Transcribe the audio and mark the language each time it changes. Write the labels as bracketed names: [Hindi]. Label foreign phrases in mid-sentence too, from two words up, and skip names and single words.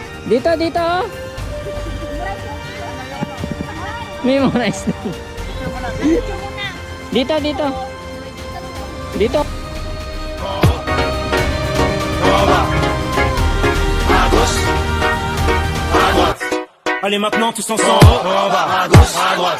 [Filipino] Dito, dito. Oh. Memorize na. Dito, dito. Dito. [French] Allez maintenant tous ensemble. À gauche, à droite.